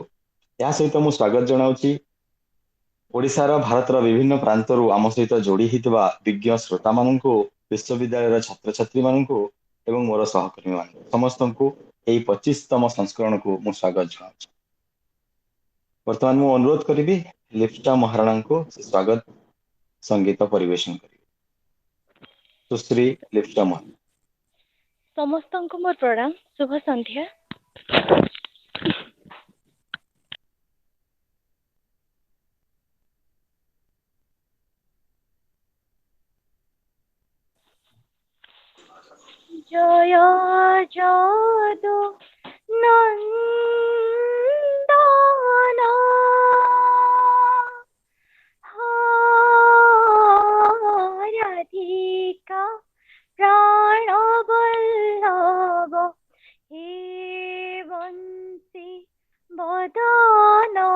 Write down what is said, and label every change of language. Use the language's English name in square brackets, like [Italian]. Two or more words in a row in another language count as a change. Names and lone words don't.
[Odia] ଏହା ସହିତ ମୁଁ ସ୍ୱାଗତ ଜଣାଉଛି ଓଡ଼ିଶାର ଭାରତର ବିଭିନ୍ନ ପ୍ରାନ୍ତରୁ ଆମ ସହିତ ଯୋଡ଼ି ହୋଇଥିବା ବିଜ୍ଞ ଶ୍ରୋତାମାନଙ୍କୁ, ବିଶ୍ୱବିଦ୍ୟାଳୟର ଛାତ୍ରଛାତ୍ରୀମାନଙ୍କୁ ଏବଂ ମୋର ସହକର୍ମୀମାନଙ୍କୁ ସମସ୍ତଙ୍କୁ ଏହି 25ତମ ସଂସ୍କରଣକୁ ମୁଁ ସ୍ୱାଗତ ଜଣାଉଛି। ବର୍ତ୍ତମାନ ମୁଁ ଅନୁରୋଧ କରିବି ଲିପ୍ସା ମହାରଣାଙ୍କୁ ସ୍ୱାଗତ ସଙ୍ଗୀତ ପରିବେଷଣ କରିବେ। ସୁଶ୍ରୀ ଲିପ୍ସା ମହାରଣା। ସମସ୍ତଙ୍କୁ ମୋର ପ୍ରଣାମ, ଶୁଭ ସନ୍ଧ୍ୟା। [Bangla] জয় যদু নন্দন রাধিকা প্রাণবল্লভ হে বংশী বদন